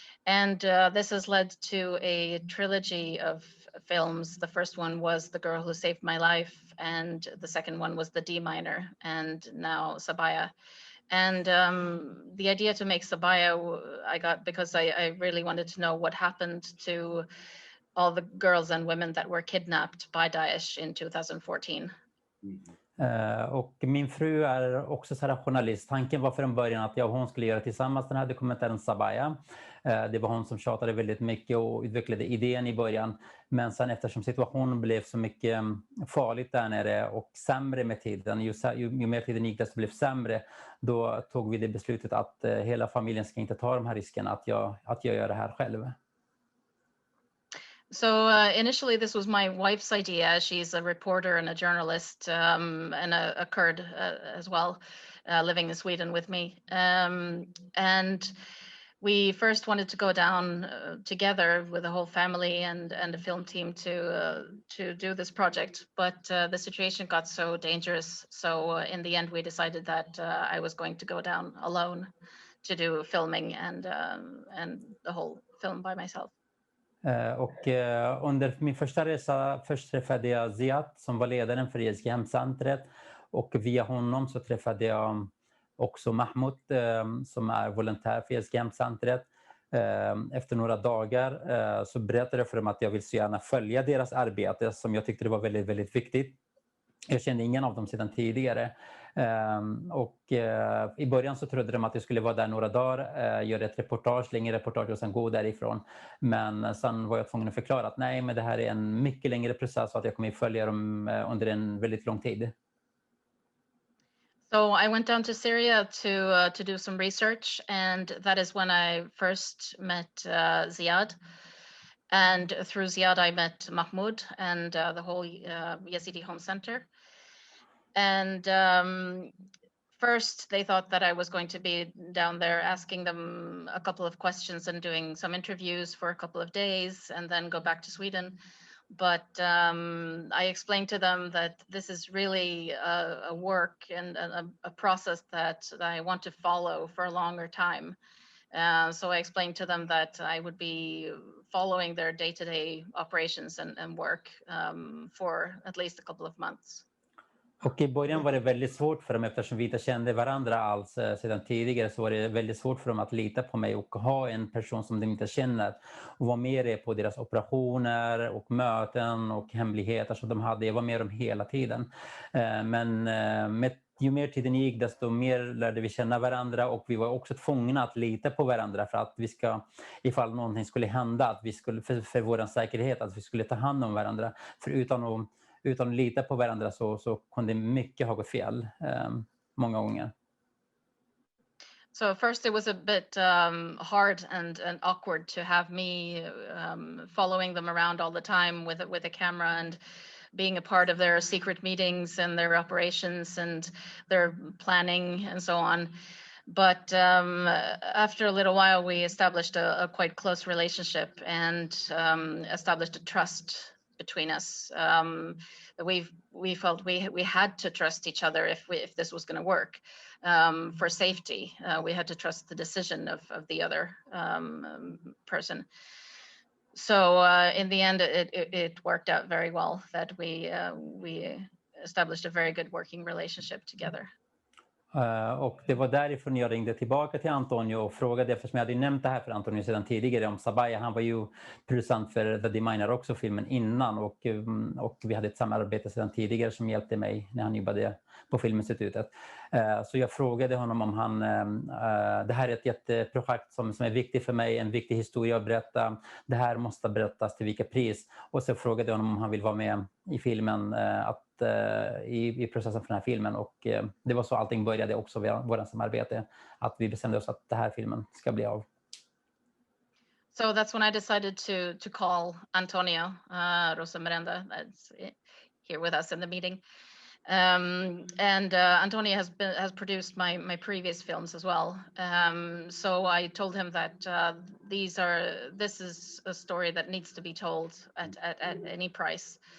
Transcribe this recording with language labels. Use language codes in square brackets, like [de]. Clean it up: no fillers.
[en] And this has led to a trilogy of films. The first one was The Girl Who Saved My Life, and the second one was The D-Miner, and now Sabaya. And the idea to make Sabaya I got because I really wanted to know what happened to all the girls and women that were kidnapped by Daesh in 2014. [sv] Och min fru är också så här journalist. Tanken var från början att jag och hon skulle göra tillsammans den här dokumentären Sabaya. Det var hon som tjatade väldigt mycket och utvecklade idén i början. Men sen eftersom situationen blev så mycket farligt där nere och sämre med tiden, ju mer tiden gick det så blev sämre, då tog vi det beslutet att hela familjen ska inte ta de här riskerna, att jag gör det här själv. [en] So initially, this was my wife's idea. She's a reporter and a journalist and a Kurd as well, living in Sweden with me. And we first wanted to go down together with the whole family and a film team to do this project. But the situation got so dangerous. So in the end, we decided that I was going to go down alone to do filming and the whole film by myself. [sv] Och under min första resa först träffade jag Ziyad som var ledaren för Yazidi Home Center, och via honom så träffade jag också Mahmud som är volontär för Yazidi Home Center. Efter några dagar så berättade jag för dem att jag vill så gärna följa deras arbete som jag tyckte det var väldigt, väldigt viktigt. Jag kände ingen av dem sedan tidigare. Och i början så trodde de att jag skulle vara där några dagar, göra ett reportage, längre reportage och sen gå därifrån. Men sen var jag tvungen att förklara att nej, men det här är en mycket längre process och att jag kommer följa dem under en väldigt lång tid. [en] So I went down to Syria to do some research, and that is when I first met Ziyad. And through Ziyad, I met Mahmud and the whole Yazidi Home Center. And first, they thought that I was going to be down there asking them a couple of questions and doing some interviews for a couple of days and then go back to Sweden. But I explained to them that this is really a work and a process that I want to follow for a longer time. So I explained to them that I would be following their day-to-day operations and work for at least a couple of months. [sv] Och i början var det väldigt svårt för dem eftersom vi inte kände varandra alls sedan tidigare, så var det väldigt svårt för dem att lita på mig och ha en person som de inte känner och vara med på deras operationer och möten och hemligheter som de hade. Jag var med dem hela tiden. Men ju mer tiden gick desto mer lärde vi känna varandra och vi var också tvungna att lita på varandra för att vi ska, ifall någonting skulle hända, att vi skulle för vår säkerhet, att vi skulle ta hand om varandra. För utan att lita på varandra så kunde mycket ha gått fel många gånger. [en] So first it was a bit hard and awkward to have me following them around all the time with a camera and being a part of their secret meetings and their operations and their planning and so on. But after a little while, we established a quite close relationship and established a trust between us. We felt we had to trust each other if this was going to work for safety. We had to trust the decision of the other person. So in the end, it worked out very well that we established a very good working relationship together. [sv] Och det var därifrån jag ringde tillbaka till Antonio och frågade, eftersom jag hade nämnt det här för Antonio sedan tidigare om Sabaya. Han var ju producent för The Deminer också, filmen innan, och vi hade ett samarbete sedan tidigare som hjälpte mig när han jobbade på Filminstitutet. Så jag frågade honom om han, det här är ett jätteprojekt som är viktigt för mig, en viktig historia att berätta. Det här måste berättas till vilka pris. Och så frågade jag honom om han vill vara med i filmen, i processen för den här filmen, och det var så allting började också vid vårt samarbete, att vi bestämde oss att den här filmen ska bli av. [en] So that's when I decided to call Antonio Russo Merenda, that's here with us in the meeting. And Antonio has produced my previous films as well. So I told him that this is a story that needs to be told at any price.